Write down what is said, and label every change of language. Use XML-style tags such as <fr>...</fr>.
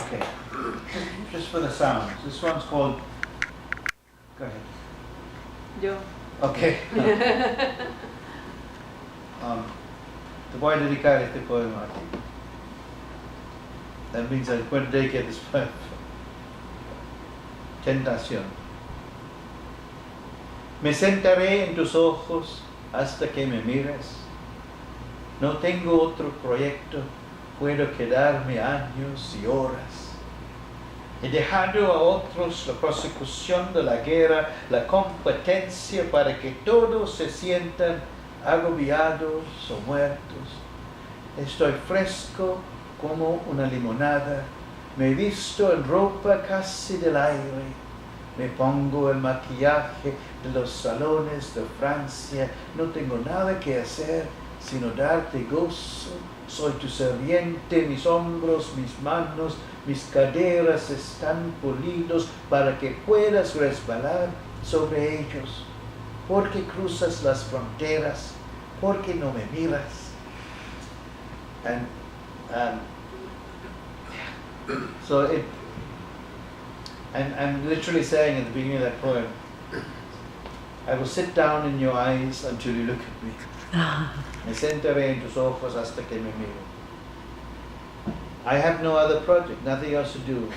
<en>Okay. Just for the sounds. This one's called. Go ahead. Yo. Okay.</en> <es>Te voy a dedicar este poema a ti.</es> <en>That means I'm going to dedicate this poem.</en> <es>Tentación. Me sentaré en tus ojos hasta que me mires. No tengo otro proyecto, puedo quedarme años y horas. He dejado a otros la prosecución de la guerra, la competencia para que todos se sientan agobiados o muertos. Estoy fresco como una limonada, me visto en ropa casi del aire, me pongo el maquillaje de los salones de Francia, no tengo nada que hacer sino darte gozo, soy tu serviente, mis hombros, mis manos, mis caderas están pulidos para que puedas resbalar sobre ellos. ¿Por qué cruzas las fronteras? ¿Por qué no me miras?</es> <en>And so I'm literally saying at the beginning of that poem, I will sit down in your eyes until you look at me.</en> <es>Me sentaré en tus ojos hasta que me miro.</es> <en>I have no other project, nothing else to do.</en>